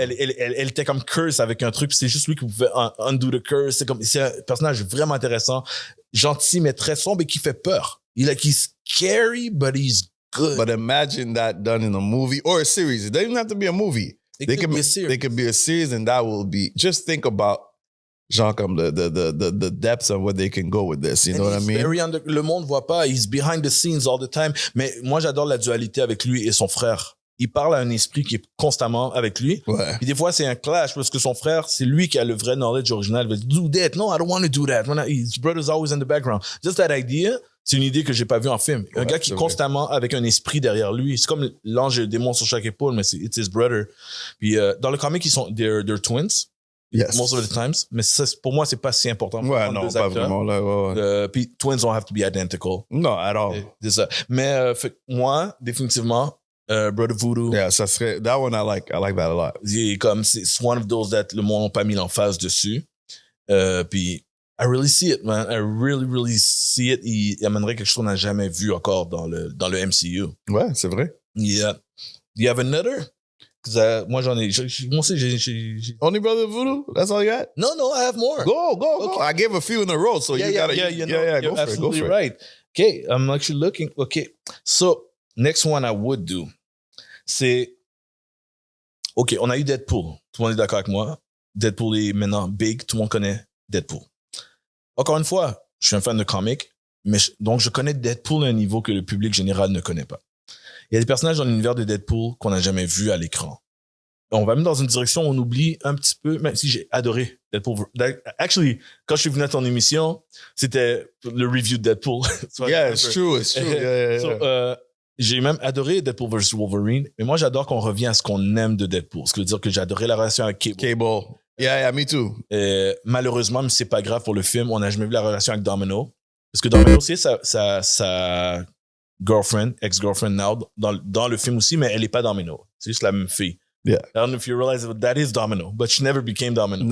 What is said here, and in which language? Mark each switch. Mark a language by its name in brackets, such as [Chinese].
[French] Elle était comme curse avec un truc, puis c'est juste lui qui pouvait [English] undo the curse. [French] C'est un personnage vraiment intéressant, gentil, mais très sombre et qui fait peur. [English] He's scary, but he's good. But imagine that done in a movie or a series. It doesn't even have to be a movie. They could be a series, and that will be, just think about [French] genre comme [English] the depths of what they can go with this, you know what I mean? [French] Le monde voit pas, [English] he's behind the scenes all the time. [French] Mais moi, j'adore la dualité avec lui et son frère. Il parle à un esprit qui est constamment avec lui. Ouais. Puis des fois, c'est un clash parce que son frère, c'est lui qui a le vrai knowledge original. Il va dire, [English] do that. No, I don't want to do that. His brother's always in the background. Just that idea, [French] c'est une idée que j'ai pas vue en film. Un gars qui est constamment avec un esprit derrière lui. C'est comme l'ange et le démon sur chaque épaule, mais [English] it's his brother. [French] Puis dans le comic, [English] they're twins. Yes. Most of the times. [French] Mais ça, pour moi, c'est pas si important. Ouais, non, pas vraiment. Là, [English] puis twins don't have to be identical. No, at all. [French] C'est ça. Mais moi, définitivement, Brother Voodoo. [English] Yeah, [French] ça serait, [English] that one I like that a lot. [French] C'est [English] one of those that [French] le monde n'a pas mis l'emphase dessus. [English] Puis I really see it, man. I really, really see it. [French] Il amènerait quelque chose qu'on n'a jamais vu encore dans le MCU. Ouais, c'est vrai. [English] Yeah. Do you have another? [French] Moi, j'en ai. Moi aussi, j'ai. [English] Only Brother Voodoo? That's all you got? No, I have more. Go. Okay. I gave a few in a row, so you gotta. You're go absolutely for it. right. Okay, I'm actually looking. Okay, so next one I would do, c'est. [French] Okay, on a eu Deadpool. Tout le monde est d'accord avec moi. Deadpool est maintenant big. Tout le monde connaît Deadpool. Encore une fois, je suis un fan de comics, donc je connais Deadpool à un niveau que le public général ne connaît pas. Il y a des personnages dans l'univers de Deadpool qu'on n'a jamais vus à l'écran. On va même dans une direction où on oublie un petit peu, même si j'ai adoré Deadpool. Actually, quand je suis venu à ton émission, c'était le review de Deadpool. [English] Yeah, it's true. Yeah. [French] So, j'ai même adoré Deadpool vs. Wolverine, mais moi, j'adore qu'on revienne à ce qu'on aime de Deadpool. Ce qui veut dire que j'ai adoré la relation avec Cable. [English] Yeah, me too. [French] Malheureusement, mais c'est pas grave pour le film, on n'a jamais vu la relation avec Domino. Parce que Domino, c'est sa girlfriend, [English] ex-girlfriend now, [French] dans le film aussi, mais elle n'est pas Domino. C'est juste la même fille. [English] Yeah. I don't know if you realize it, that is Domino, but she never became Domino.